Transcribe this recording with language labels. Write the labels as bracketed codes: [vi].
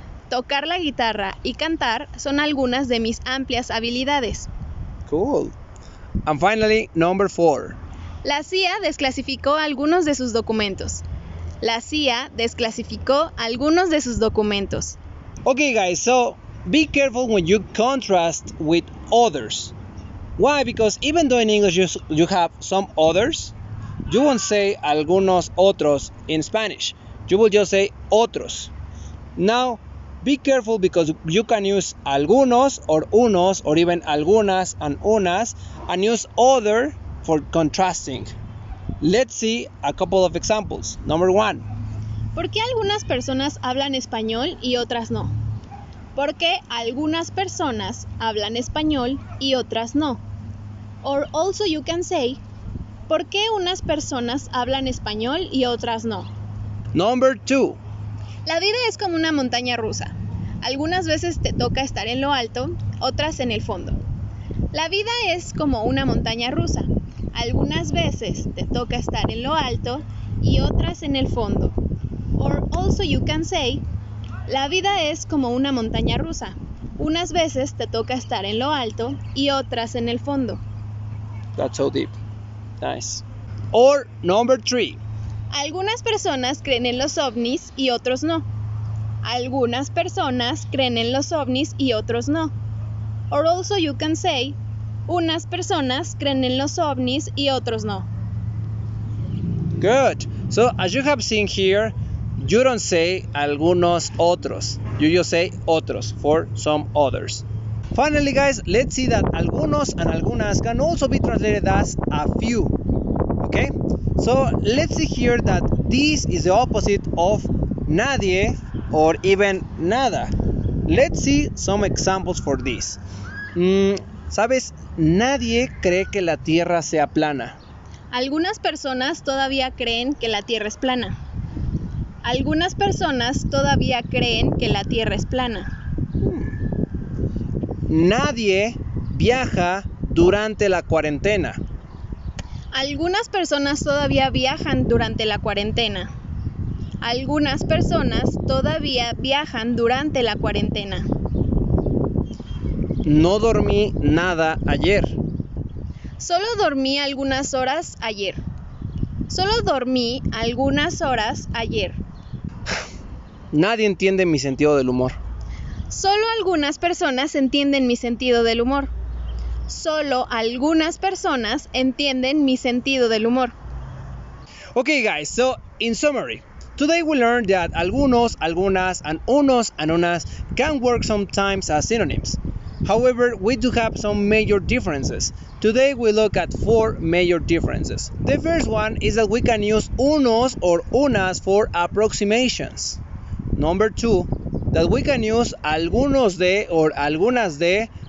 [es] Tocar la guitarra y cantar son algunas de mis amplias habilidades. [en] Cool. And finally, number 4. [es] La CIA desclasificó algunos de sus documentos. La CIA desclasificó algunos de sus documentos. [en] Okay guys, so be careful when you contrast with others. Why? Because even though in English you have some others, you won't say algunos otros in Spanish. You will just say otros. Now, be careful because you can use algunos or unos or even algunas and unas and use other for contrasting. Let's see a couple of examples. Number 1. [es] ¿Por qué algunas personas hablan español y otras no? ¿Por qué algunas personas hablan español y otras no? [en] Or also you can say, [es] ¿por qué unas personas hablan español y otras no? [en] Number 2. [es] La vida es como una montaña rusa. Algunas veces te toca estar en lo alto, otras en el fondo. La vida es como una montaña rusa. Algunas veces te toca estar en lo alto y otras en el fondo. [en] Or also you can say, [es] la vida es como una montaña rusa. Unas veces te toca estar en lo alto y otras en el fondo. [en] That's so deep. Nice. Or number 3. [es] Algunas personas creen en los ovnis y otros no. Algunas personas creen en los ovnis y otros no. [en] Or also you can say, [es] unas personas creen en los ovnis y otros no. [en] Good. So as you have seen here, you don't say algunos otros. You just say otros for some others. Finally guys, let's see that algunos and algunas can also be translated as a few. Okay? So let's see here that this is the opposite of nadie or even nada. Let's see some examples for this. [es] ¿Sabes? Nadie cree que la Tierra sea plana. Algunas personas todavía creen que la Tierra es plana. Algunas personas todavía creen que la Tierra es plana. Nadie viaja durante la cuarentena. Algunas personas todavía viajan durante la cuarentena. Algunas personas todavía viajan durante la cuarentena. No dormí nada ayer. Solo dormí algunas horas ayer. Solo dormí algunas horas ayer. Nadie entiende mi sentido del humor. Solo algunas personas entienden mi sentido del humor. Solo algunas personas entienden mi sentido del humor. [en] Okay guys, so in summary, today we learned that algunos, algunas, and unos and unas can work sometimes as synonyms. However, we do have some major differences. Today we look at 4 major differences. The first one is that we can use unos or unas for approximations. Number 2, that we can use algunos de or algunas de